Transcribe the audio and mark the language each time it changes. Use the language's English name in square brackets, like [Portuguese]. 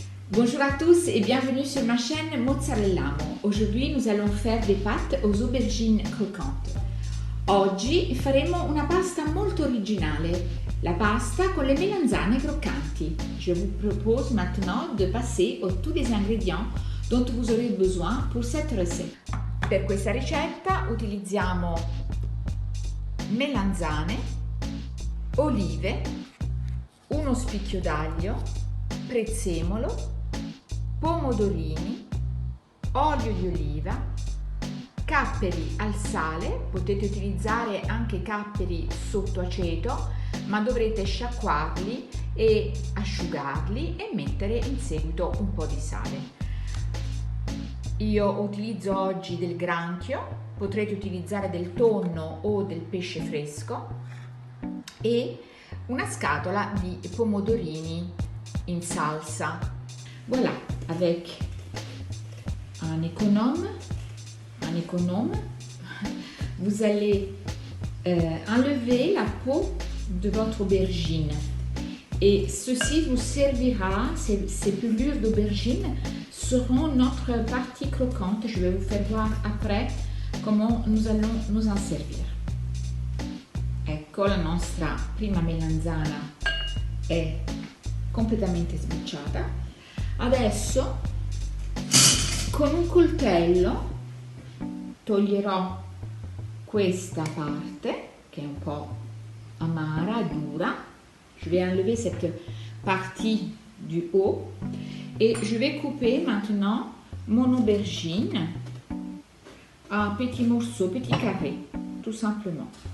[French] Bonjour à tous et bienvenue sur ma chaîne Mozzarellamo. Aujourd'hui nous allons faire des pâtes aux aubergines croccantes. [Italian] Oggi faremo una pasta molto originale, la pasta con le melanzane croccanti. [French] Je vous propose maintenant de passer aux tous les ingrédients dont vous aurez besoin pour cette recette. [Italian] Per questa ricetta utilizziamo melanzane, olive, uno spicchio d'aglio, prezzemolo, pomodorini, olio di oliva, capperi al sale, potete utilizzare anche capperi sotto aceto, ma dovrete sciacquarli e asciugarli e mettere in seguito un po' di sale. Io utilizzo oggi del granchio, potrete utilizzare del tonno o del pesce fresco e una scatola di pomodorini in salsa. [French] Voilà, avec un économe, vous allez enlever la peau de votre aubergine et ceci vous servira, ces pelures d'aubergine seront notre partie croquante. Je vais vous faire voir après comment nous allons nous en servir. [Italian] Ecco, la nostra prima melanzana è completamente sbucciata. Adesso con un coltello toglierò questa parte che è un po' amara, dura. [French] Je vais enlever cette partie du haut et je vais couper maintenant mon aubergine en petits morceaux, petits carrés, tout simplement.